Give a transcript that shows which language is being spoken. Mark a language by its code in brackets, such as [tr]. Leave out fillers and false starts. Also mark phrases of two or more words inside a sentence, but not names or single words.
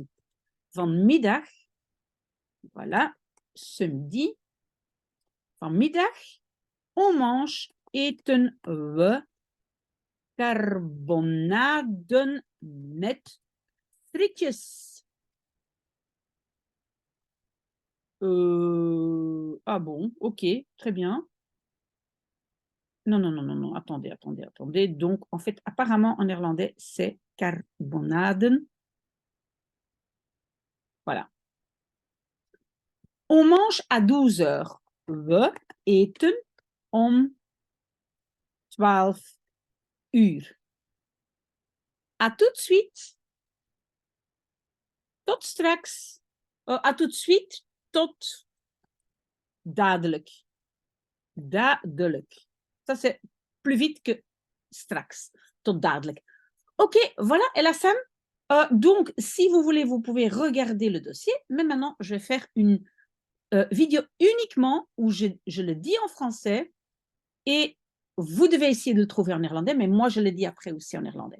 [fr] Vanmiddag, voilà, ce midi. Vanmiddag, on mange, [nl] eten we carbonaden met frietjes. [fr] Ah bon, ok, très bien. Non, attendez. Donc, en fait, apparemment, en néerlandais, c'est carbonaden. Voilà. On mange à 12 heures. [nl] We eten om 12 uur. [fr] À tout de suite. [nl] Tot straks. [fr] À tout de suite. [nl] Tot dadelijk. Dadelijk. [fr] Ça, c'est plus vite que straks. [nl] Tot dadelijk. [fr] Ok, voilà, Elassane. Donc, si vous voulez, vous pouvez regarder le dossier. Mais maintenant, je vais faire une vidéo uniquement où je le dis en français et vous devez essayer de le trouver en néerlandais, mais moi, je le dis après aussi en néerlandais.